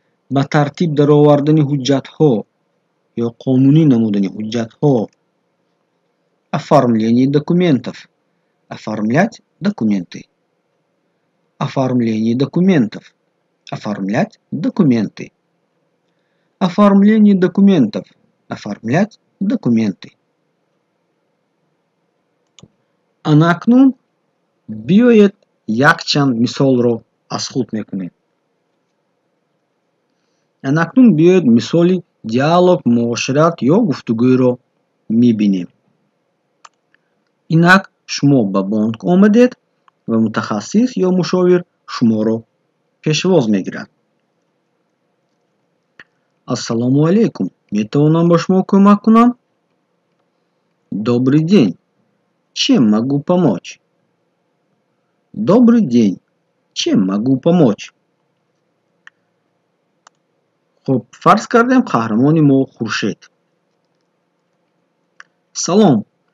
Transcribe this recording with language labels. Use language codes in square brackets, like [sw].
[fa] با ترتیب در آوردن حجت‌ها یا قانونی نمودن حجت‌ها. [ru] Оформление документов. Оформлять документы. Оформление документов. Оформлять документы. Оформление документов. Оформлять документы. [tg] анакнун биёед якчанд мисолро аз худ мекунем. анакнун биёед мисоли диалог, муошират ё гуфтугӯйро мебинем. инак шумо ба бонк омадед ва мутахассис ё мушовир шуморо пешвоз мегирад. ассалому алейкум, метавонам ба шумо кӯмак кунам? [ru] Добрый день, чем могу помочь? Добрый день, чем могу помочь? [fa] خب فرض کردیم قهرمان ما خورشید. سلام،